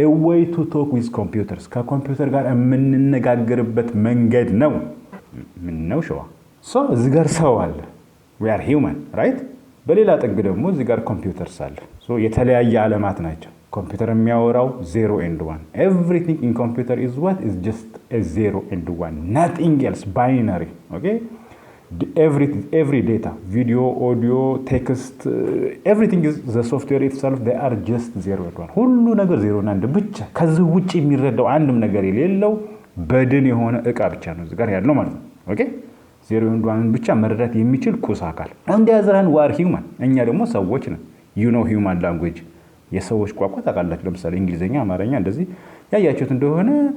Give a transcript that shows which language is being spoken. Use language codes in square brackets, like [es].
[en] A way to talk with computers [am] ከኮምፒውተር ጋር የምንነጋገርበት መንገድ ነው። ምን ነው ሸዋ እዚህ ጋር ሰው አለ፣ [en] we are human right? [am] በሌላ ጥግ ደግሞ እዚህ ጋር ኮምፒውተርስ አለ። የተለያየ ዓለማት ናቸው። ኮምፒውተር የሚያወራው [en] 0 and 1 everything in computer is what? Is just a 0 and 1 nothing else, binary. okay every data, video, audio, text, everything is the software itself, they are just 0 and 1 [am] ሁሉ ነገር 0 እና 1 ብቻ። ከዚህ ውጪ የሚረዳው አንድም ነገር የሌለው በድን የሆነ እቃ ብቻ ነው እዚህ ጋር ያለው ማለት ነው። ኦኬ 0 and 1 ብቻ መረዳት የሚችል ቁስ አካል። እንደያዘራን ዋር ሂውማን እኛ ደግሞ ሰዎች ነን። [en] you know human language [am] የሰዎች ቋንቋ ታውቃላችሁ። ለምሳሌ እንግሊዘኛ፣ አማርኛ እንደዚህ ያያችሁት እንደሆነ